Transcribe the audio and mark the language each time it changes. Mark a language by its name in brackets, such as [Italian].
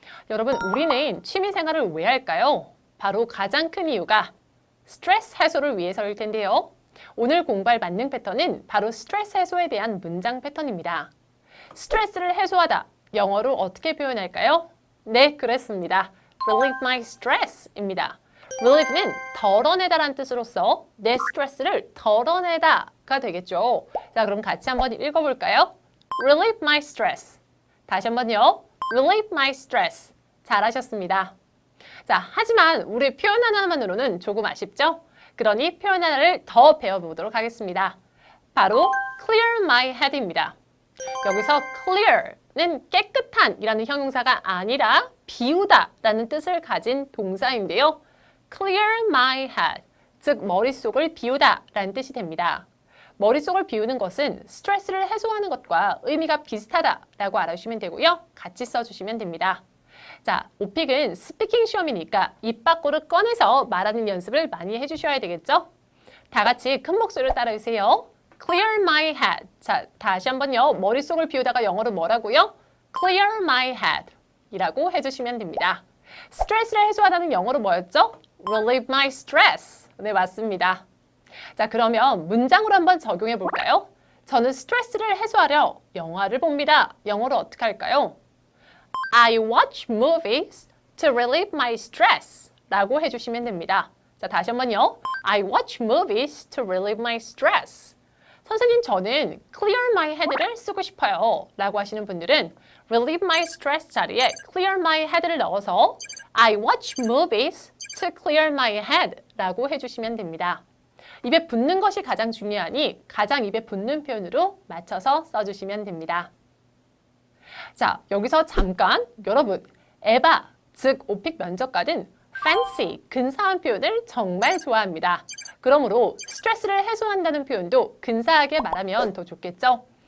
[Korean] 여러분, 우리는 취미생활을 왜 할까요? 바로 가장 큰 이유가 스트레스 해소를 위해서일 텐데요. 오늘 공부할 만능 패턴은 바로 스트레스 해소에 대한 문장 패턴입니다. 스트레스를 해소하다, 영어로 어떻게 표현할까요? 네, 그렇습니다. [English] Relieve my stress입니다. [Korean] relieve는 덜어내다라는 뜻으로서 내 스트레스를 덜어내다가 되겠죠. 자, 그럼 같이 한번 읽어볼까요? [English] Relieve my stress. [Korean] 다시 한번요. [English] Relieve my stress. [Korean] 잘하셨습니다. 자, 하지만 우리 표현 하나만으로는 조금 아쉽죠? 그러니 표현 하나를 더 배워보도록 하겠습니다. 바로 [English] clear my head [Korean] 입니다. 여기서 clear는 깨끗한 이라는 형용사가 아니라 비우다 라는 뜻을 가진 동사인데요. [English] clear my head. [Korean] 즉 머릿속을 비우다 라는 뜻이 됩니다. 머릿속을 비우는 것은 스트레스를 해소하는 것과 의미가 비슷하다라고 알아주시면 되고요. 같이 써주시면 됩니다. 자, 오픽은 스피킹 시험이니까 입 밖으로 꺼내서 말하는 연습을 많이 해주셔야 되겠죠? 다 같이 큰 목소리로 따라해주세요. [English] Clear my head. [Korean] 자, 다시 한번요. 머릿속을 비우다가 영어로 뭐라고요? [English] Clear my head [Korean] 이라고 해주시면 됩니다. 스트레스를 해소하다는 영어로 뭐였죠? [English] Relieve my stress. [Korean] 네, 맞습니다. 자, 그러면 문장으로 한번 적용해 볼까요? 저는 스트레스를 해소하려 영화를 봅니다. 영어로 어떻게 할까요? [English] I watch movies to relieve my stress [Korean] 라고 해주시면 됩니다. 자, 다시 한번요. [English] I watch movies to relieve my stress. [Korean] 선생님, 저는 clear my head를 쓰고 싶어요 [English] 라고 하시는 분들은 relieve my stress 자리에 clear my head를 넣어서 I watch movies to clear my head 라고 해주시면 됩니다. [Korean] 입에 붙는 것이 가장 중요하니 가장 입에 붙는 표현으로 맞춰서 써주시면 됩니다. 자, 여기서 잠깐 여러분, 에바, 즉 오픽 면접관은 fancy, 근사한 표현을 정말 좋아합니다. 그러므로 스트레스를 해소한다는 표현도 근사하게 말하면 더 좋겠죠?